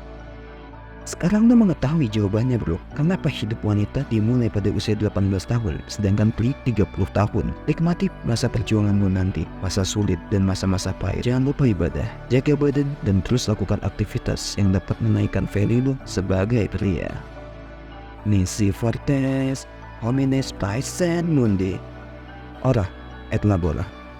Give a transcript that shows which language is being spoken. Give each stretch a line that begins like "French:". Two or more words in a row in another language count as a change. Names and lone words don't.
Indonesian: Sekarang lo mengetahui jawabannya bro. Kenapa hidup wanita dimulai pada usia 18 tahun sedangkan pria 30 tahun. Nikmati masa perjuanganmu nanti, masa sulit dan masa-masa pahit. Jangan lupa ibadah, jaga badan, dan terus lakukan aktivitas yang dapat menaikkan value lo sebagai pria.
Latin: Nisi fortes homines paesen mundi. Ora et labora.